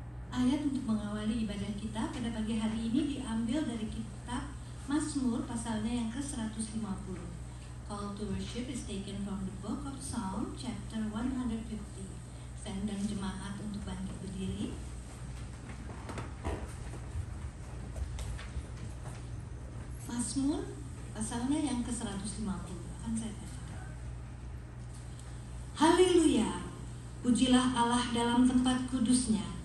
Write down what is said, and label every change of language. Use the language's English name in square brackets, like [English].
[Indonesian] Ayat untuk mengawali ibadah kita pada pagi hari ini diambil dari kitab Mazmur pasalnya yang ke-150. [English] Call to worship is taken from the book of Psalm chapter 150. [Indonesian] Saya undang jemaat untuk bangkit berdiri. Mazmur pasalnya yang ke-150 akan saya bacakan. Haleluya, pujilah Allah dalam tempat kudusnya.